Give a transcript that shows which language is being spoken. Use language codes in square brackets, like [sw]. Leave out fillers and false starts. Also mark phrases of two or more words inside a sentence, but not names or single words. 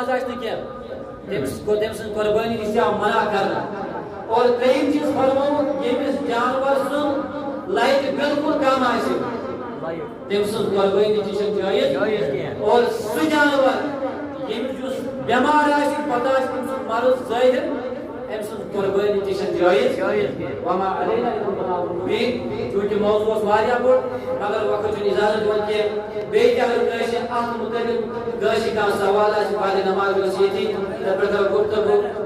[ks] آسہِ نہٕ کینٛہہ تٔمِس گوٚو تٔمۍ سٕنٛز قۄربٲنی نِش آو منع کرنہٕ اور 3 چیٖز فرمووُکھ ییٚمِس جانور سُنٛد لایٹ بالکل کم آسہِ تٔمۍ سٕنٛز قۄربٲنی تہِ چھنہٕ جٲیز اور سُہ جانور ییٚمِس یُس بٮ۪مار آسہِ پتہٕ آسہِ تٔمۍ سُنٛد مرض ظٲہِر أمۍ سٕنٛز قۄربٲنی تہِ چھنہٕ جٲیز [ar] وما علینا الا البلاغ المبین [ks] چوٗنٛکہِ موضوع اوس واریاہ بوٚڑ مگر وقت چھُنہٕ اجازت دِوان کینٛہہ بیٚیہِ تہِ اگر کٲنٛسہِ اتھ مُتعلق کٲنٛسہِ کانٛہہ سوال آسہِ فادِ نماز گژھِ ییٚتی تتھ پٮ۪ٹھ کرو گفتگوٗ